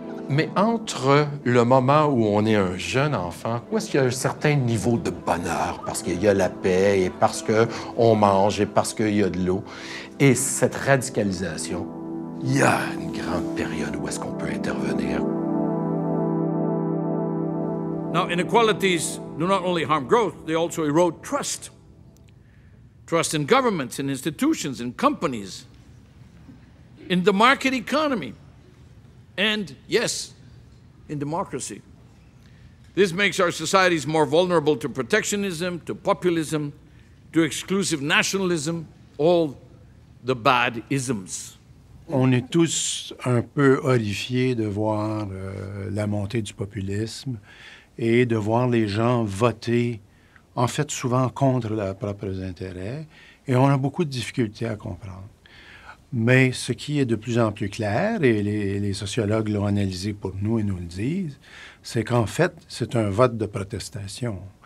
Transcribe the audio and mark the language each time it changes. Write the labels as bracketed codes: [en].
[fr] Mais entre le moment où on est un jeune enfant, où est-ce qu'il y a un certain niveau de bonheur, parce qu'il y a la paix, et parce qu'on mange, et parce qu'il y a de l'eau, et cette radicalisation, il y a une grande période où est-ce qu'on peut intervenir. [en] Now, inequalities do not only harm growth, they also erode trust. Trust in governments, in institutions, in companies, in the market economy. And, yes, in democracy. This makes our societies more vulnerable to protectionism, to populism, to exclusive nationalism, all the bad isms. [fr] On est tous un peu horrifiés de voir la montée du populisme et de voir les gens voter, en fait, souvent contre leurs propres intérêts. Et on a beaucoup de difficultés à comprendre. Mais ce qui est de plus en plus clair, et les sociologues l'ont analysé pour nous et nous le disent, c'est qu'en fait, c'est un vote de protestation.